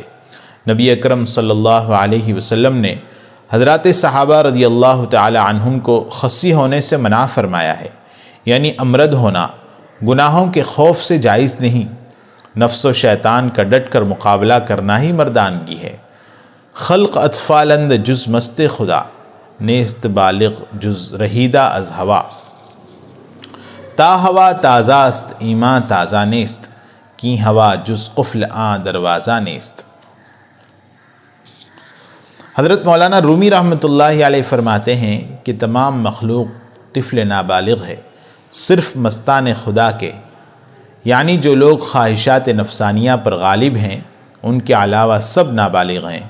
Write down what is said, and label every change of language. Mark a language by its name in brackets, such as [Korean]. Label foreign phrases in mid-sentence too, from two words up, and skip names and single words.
[Urdu] نبی اکرم [Arabic] صلی اللہ علیہ وسلم [Urdu] نے حضرات صحابہ [Arabic] رضی اللہ تعالی عنہم [Urdu] کو خصی ہونے سے منع فرمایا ہے، یعنی امرد ہونا گناہوں کے خوف سے جائز نہیں۔ نفس و شیطان کا ڈٹ کر مقابلہ کرنا ہی مردانگی ہے۔ [Persian] خلق اطفالند جز مست خدا، نیست بالغ جز رہیدہ از ہوا۔ تا ہوا تازہ است ایمان تازہ نیست، کی ہوا جز قفل آن دروازہ نیست۔ [Urdu] حضرت مولانا رومی [Arabic] رحمۃ اللہ علیہ [Urdu] فرماتے ہیں کہ تمام مخلوق طفل نابالغ ہے صرف مستان خدا کے، یعنی جو لوگ خواہشات نفسانیہ پر غالب ہیں ان کے علاوہ سب نابالغ ہیں۔